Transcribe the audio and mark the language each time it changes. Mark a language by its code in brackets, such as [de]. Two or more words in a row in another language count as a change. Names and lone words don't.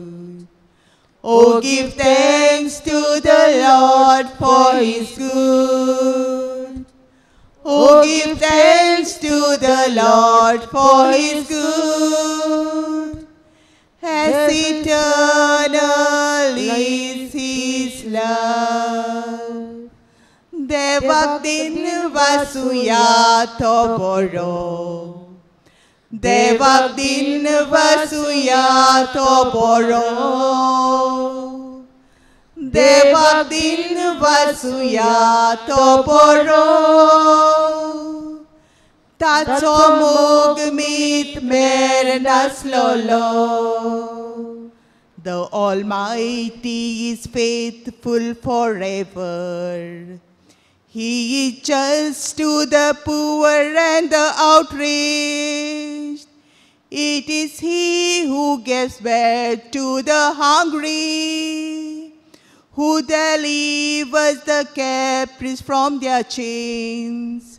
[en] Oh, give thanks to the Lord, for He is good. Oh, give thanks to the Lord, for He is good. As eternal is His love. [kok] Devak din vasuya to boro. Devak din vasuya to boro. Devak din vasuya to boro. ताचो मोग मीत मेर नासलोलो. [en] The Almighty is faithful forever. He is just to the poor and the outraged. It is He who gives bread to the hungry, who delivers the captives from their chains.